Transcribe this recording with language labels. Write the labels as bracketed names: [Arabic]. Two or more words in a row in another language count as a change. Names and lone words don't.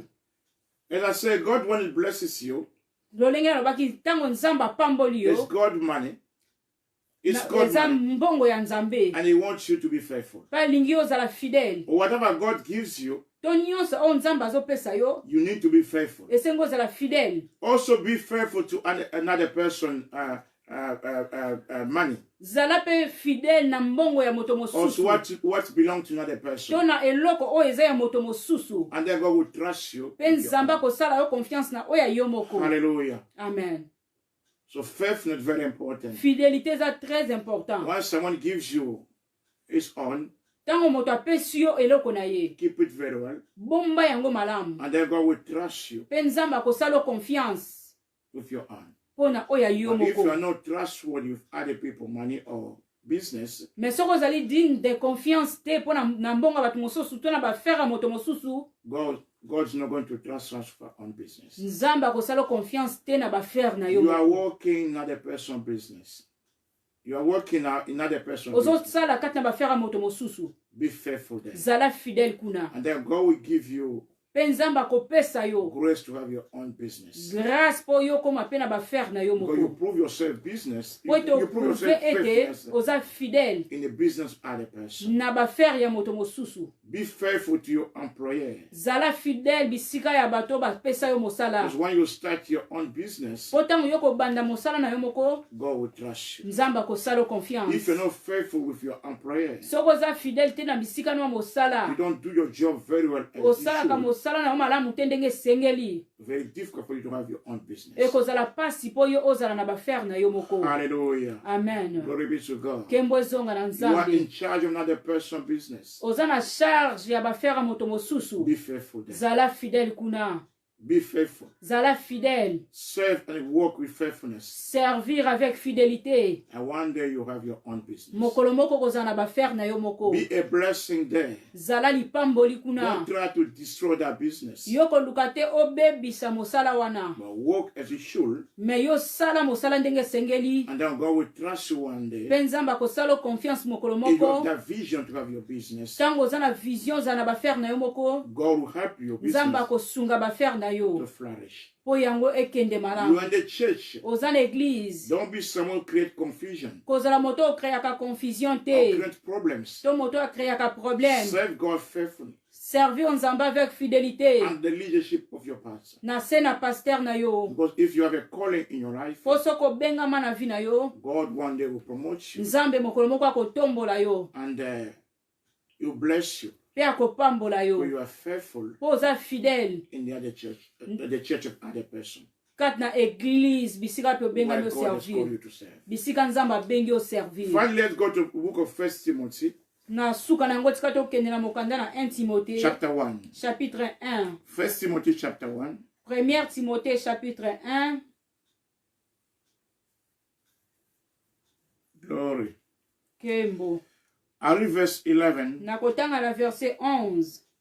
[English] As I say, God, when He blesses you, [Lingala] Lolenge lobaki tango nzambe apamboli [English] it's [Lingala] yo. [English] God money. It's God [Lingala] Eza [English] money. [Lingala] mbongo ya nzambe. [English] And He wants you to be faithful. [Lingala] Pa lingi ozala fidèle. [English] Or whatever God gives you, [Lingala] to nyonso oyo nzambe azopesa yo [English] you need to be faithful. [Lingala] esengi ozala fidèle. [English] Also be faithful to another person money. [Lingala] Zala pe fidèle na mbongo ya moto [English] Also [Lingala] mosusu. [English] what belongs to another person. [Lingala] To na eloko oyo eza ya moto mosusu. [English] And then God will trust you. [Lingala] Pe nzambe akosala yo confiance na oyo ya yo moko. [English] Hallelujah. Amen. So faithfulness is very important. [French] Fidélité eza très important. [English] When someone gives you his own, [Lingala] Tango moto apesi yo eloko na ye, [English] keep it very well. [Lingala] bomba yango malamu. [English] And then God will trust you [Lingala] Pe nzambe akosala yo confiance [English] with your own. [Lingala] pona oyo ya yo [English] But if you [Lingala] moko. [English] are not trustworthy with other people, money or business, [Lingala] Mais soko ozali [French] digne de confiance [Lingala] te pona na mbongo bato mosusu to na bafere ya moto mosusu, [English] God's not going to trust us for our own business. [Lingala] nzambe akosala yo confiance te na bafere na yo [English] You are [Lingala] moko. [English] working in other person's business. You are working in other person's business. [Lingala] Ozosala kati na bafere ya moto mosusu. [English] Be faithful there. [Lingala] Zala fidèle kuna. [English] And then God will give you [Lingala] Pe nzambe akopesa yo [English] grace to have your own business. [Lingala] grâce po yo koma pe na bafere na yo [English] Because you [Lingala] moko. [English] prove yourself business. [Lingala] Po [English] You to prove [Lingala] prouve [English] yourself [Lingala] ete [English] faithfulness [Lingala] oza fidèle [English] in the business of other person. [Lingala] na bafere ya moto mosusu. [English] Be faithful to your employer. [Lingala] Zala fidèle bisika ya bato bapesa yo mosala. [English] Because when you start your own business, [Lingala] Po tango yo kobanda mosala na yo moko, [English] God will trust you. [Lingala] nzambe akosala yo [English] If [Lingala] confiance. [English] you're not faithful with your employer, [Lingala] Soko oza fidèle te na bisika no ya [English] you [Lingala] mosala, [English] don't do your job very well as you [Lingala] osalaka [English] should. [Lingala] mosala na yo malamu te ndenge esengeli, [English] Very difficult for you to have your own business. [Lingala] ekozala pasi po yo ozala na bafere na yo moko. [English] Hallelujah. Amen. Glory be to God. [Lingala] Nkembo ezonga na [English] You are [Lingala] nzambe. [English] in charge of another person's business. [Lingala] Oza na charge ya bafere ya moto mosusu. [English] Be faithful there. [Lingala] Zala fidèle kuna. [English] Be faithful. [Lingala] Zala fidèle. [English] Serve and work with faithfulness. [French] Servir avec fidélité. [English] And one day you have your own business. [Lingala] Mokolo moko kozala na bafere na yo moko. [English] Be a blessing there. [Lingala] Zala lipamboli kuna. [English] Don't try to destroy that business. [Lingala] Yo koluka te obebisa mosala wana. [English] But work as you should. [Lingala] Me yo sala mosala ndenge esengeli. [English] And then God will trust you one day. [Lingala] Pe nzambe akosala yo confiance mokolo [English] If you have [Lingala] moko. [English] that vision to have your business, [Lingala] Tango oza na vision za na bafere na yo moko. [English] God will help your [Lingala] Nzambe [English] business [Lingala] akosunga bafere na [English] to [Lingala] yo. [English] flourish. [Lingala] Po yango ekende [English] You [Lingala] malamu. [English] are in the church. [Lingala] Oza na église. [English] Don't be someone who create confusion [Lingala] Kozala moto okreaka confusion [English] or [Lingala] te. [English] create problems. [Lingala] To moto akreaka problème. [English] Serve God faithfully [French] Servir nzambe avec fidélité. [English] and the leadership of your pastor. [Lingala] Na se na pasteur na yo. [English] Because if you have a calling in your life, [Lingala] Po soko bengama na vi na yo. [English] God one day will promote you [Lingala] Nzambe mokolo moko akotombola yo. [English] and He'll bless you. [Lingala] Pe akopambola yo. [English] When you are faithful [Lingala] Po oza fidèle. [English] in the other church, the church of other person. [Lingala] Kati na église bisika pe [English] Where [Lingala] obengami yo [English] God has called [Lingala] servir. [English] you to serve. [Lingala] Bisika nzambe abengi yo servir. [English] Finally, let's go to the book of 1 Timothy, [Lingala] Na suka na yango tika tokende na mokanda na 1 Timothée [English] chapter 1. [Lingala] chapitre 1. [English] 1 Timothy, chapter 1. [Lingala] 1 Timothée chapitre 1. [English] Glory. [Lingala] Kembo. [English] I read verse 11. [Lingala] Na kotanga na verset 11.